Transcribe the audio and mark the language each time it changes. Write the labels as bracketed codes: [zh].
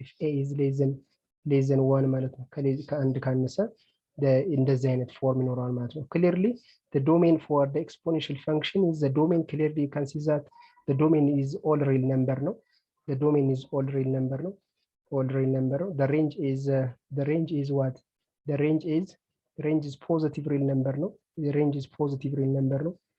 [en] if a is less than 1 [am] ማለት ነው. ከአንድ ካነሰ እንደዚህ አይነት ፎርም ይኖራል ማለት ነው. [en] Clearly the domain for the exponential function is the domain. Clearly you can see that the domain is all real number, no? The domain is all real number, no? All real number. The range is what? The range is positive real number, no? The range is positive real number, no?